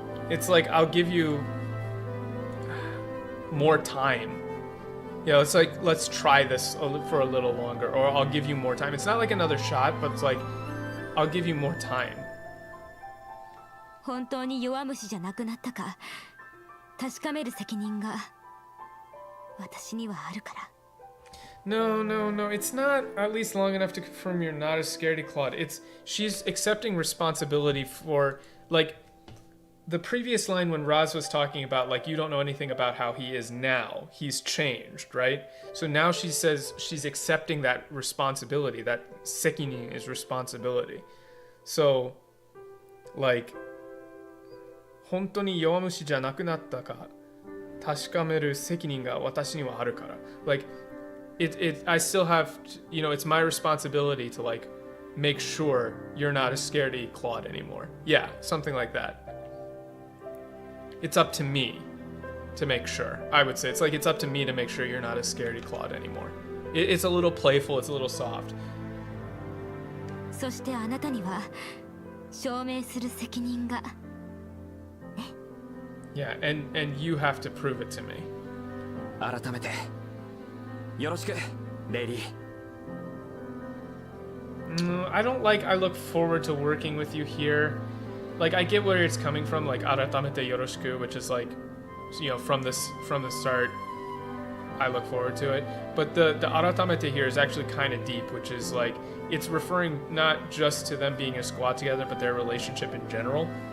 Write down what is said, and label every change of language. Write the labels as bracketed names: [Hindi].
[English] it's like I'll give you more time. You know, it's like, let's try this for a little longer, or I'll give you more time. It's not like another shot, but it's like, I'll give you more time. [Japanese] 本当に弱虫じゃなくなったか確かめる責任が私にはあるから。 [English] No, it's not at least long enough to confirm you're not a scaredy Claude. She's accepting responsibility for, like, the previous line when Roz was talking about, like, you don't know anything about how he is now. He's changed, right? So now she says she's accepting that responsibility, that sekinin is responsibility. So, like, [Japanese] 本当に弱虫じゃなくなったか確かめる責任が私にはあるから。 [English] Like, I still have, you know, it's my responsibility to, like, make sure you're not a scaredy Claude anymore. Yeah, something like that. It's up to me to make sure. I would say it's like it's up to me to make sure you're not a scaredy Claude anymore. It's a little playful, it's a little soft. [Japanese] そしてあなたには証明する責任が。 [English] Yeah, and you have to prove it to me. [Japanese] 改めてよろしく、レイリー。 [English] I don't like I look forward to working with you here. Like, I get where it's coming from, like, aratamete yoroshiku, which is like, you know, from the start, I look forward to it. But the aratamete here is actually kind of deep, which is like, it's referring not just to them being a squad together, but their relationship in general.